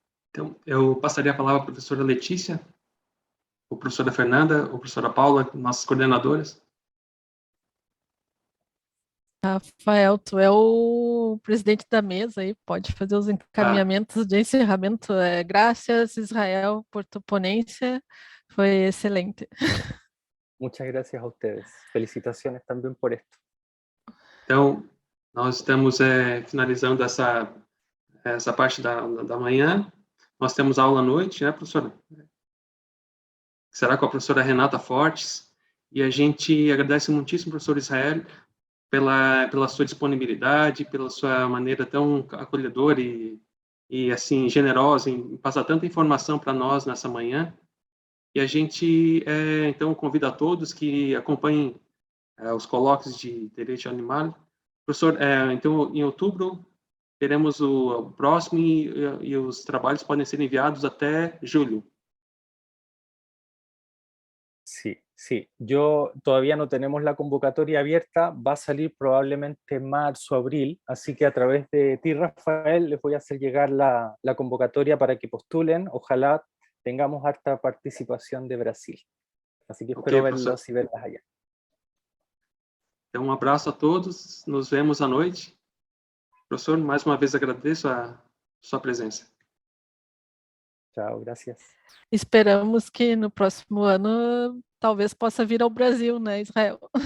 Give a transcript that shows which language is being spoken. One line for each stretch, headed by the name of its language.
Portuguese: Então, eu passaria a palavra à professora Letícia, ou professora Fernanda, ou professora Paula, nossas coordenadoras. Rafael, tu é o presidente da mesa aí, pode fazer os encaminhamentos de encerramento. Graças, Israel, por tu ponência, foi excelente.
Spanish: Muchas gracias a ustedes. Felicitaciones también por esto.
Portuguese: Então, nós estamos finalizando essa parte da manhã. Nós temos aula à noite, né, professora? Será com a professora Renata Fortes. E a gente agradece muitíssimo, professor Israel, pela sua disponibilidade, pela sua maneira tão acolhedora e assim, generosa em passar tanta informação para nós nessa manhã. E a gente, então, convida a todos que acompanhem os colóquios de direito animal. Professor, então, em outubro, teremos o próximo e os trabalhos podem ser enviados até julho.
Spanish: Sí, sí. Yo todavía no tenemos la convocatoria abierta, va a salir probablemente en marzo, abril, así que a través de ti, Rafael, les voy a hacer llegar la convocatoria para que postulen. Ojalá tengamos harta participación de Brasil. Así que espero verlos y verlas allá.
Portuguese: Então, um abraço a todos, nos vemos à noite. Professor, mais uma vez agradeço a sua presença. Tchau,
Spanish: gracias.
Portuguese: Esperamos que no próximo ano talvez possa vir ao Brasil, né, Israel?